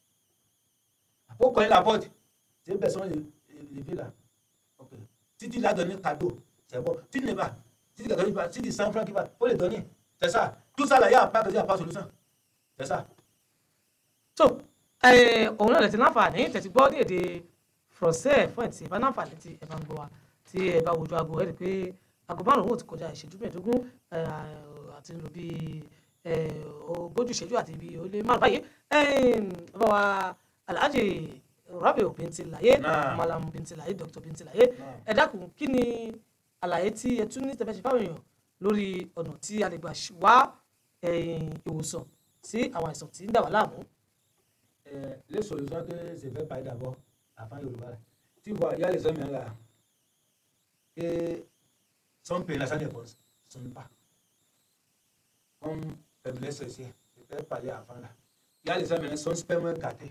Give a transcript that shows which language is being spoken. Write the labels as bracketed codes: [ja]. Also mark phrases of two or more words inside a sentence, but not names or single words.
[fr] Pour connaître la porte, c'est une personne élevée là. Okay. Si tu l'as donné cadeau, c'est bon. Tu ne vas pas. Si tu dis 100 francs, il faut les donner. C'est ça. Tout ça là, il n'y a pas de solution. C'est ça. [yo] So, [fr] on a les enfants, c'est quoi des français [yo] fún ẹtì ìbá náǹfààní tí ẹ bá ń gbọ́ wa tí ẹ bá wojú aago ẹ rí i pé aago márùn-ún ti kọjá ìṣẹ́jú mẹ́ẹ̀ẹ́dógún àti lò bí ogójì ìṣẹ́jú àti bí ó lé márùn báyìí bàbá wa Alhaji Rabiu Bintilaye Malam Bintilaye Dr. Bintilaye ẹ dákun kí ni àlàyé tí ẹ tún ní tẹfẹ́ ṣe fáwọn èèyàn lórí ọ̀nà tí a lè gbà wá ìwòsàn sí àwọn àìsàn tí ń dà wá láàmú. [fr] Les solutions que je vais parler d'abord avant Yoruba. Tu vois, il y a les hommes là et son pays là, ça ne fonctionne pas. Comme faiblesse aussi, je vais parler avant là. Il y a les hommes là, son sperme gâté.